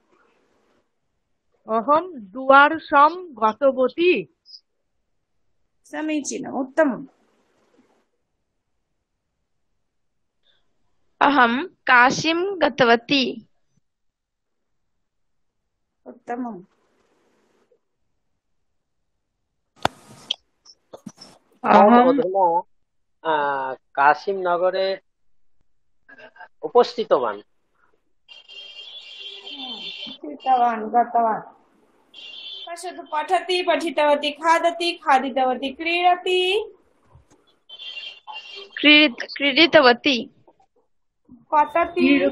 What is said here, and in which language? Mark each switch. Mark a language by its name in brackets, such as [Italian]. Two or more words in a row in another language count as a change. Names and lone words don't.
[Sanskrit] अहं डुवर्सं गतवती। समीचीनम्, उत्तमम्। अहं काशीं गतवती। उत्तमम्। অধুনা কাশিম নগরে উপস্থিতवान्। गतवान् गतवान्। पश्यतु, पठति पठितवती, खादति खादितवती, क्रीडति क्रीडितवती। पतति